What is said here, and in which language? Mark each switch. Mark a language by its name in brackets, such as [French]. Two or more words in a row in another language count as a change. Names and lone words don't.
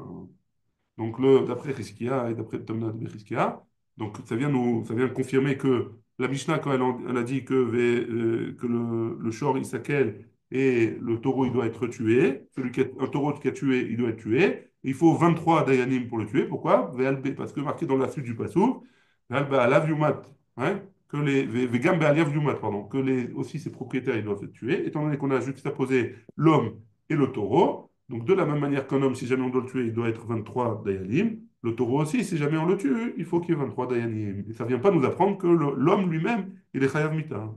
[French] Donc, d'après Chizkiya et d'après le Talmud de Chizkiya, donc ça vient confirmer que la Mishnah, quand elle a dit que le [Hebrew] שור יסקל [French] et le taureau, il doit être tué, un taureau qui a tué, il doit être tué. Il faut 23 dayanim pour le tuer. Pourquoi? Parce que marqué dans la suite du passou, [Hebrew] וגם בעליו יומת. [French] Hein? que les [Hebrew] וגם בעליו יומת, [French] pardon, que les aussi ses propriétaires ils doivent être tués, étant donné qu'on a juxtaposé l'homme et le taureau. Donc de la même manière qu'un homme, si jamais on doit le tuer, il doit être 23 dayanim. Le taureau aussi, si jamais on le tue, il faut qu'il y ait 23 dayanim. Et ça ne vient pas nous apprendre que l'homme lui-même, il est [Hebrew] חייב מיתה, [French] hein.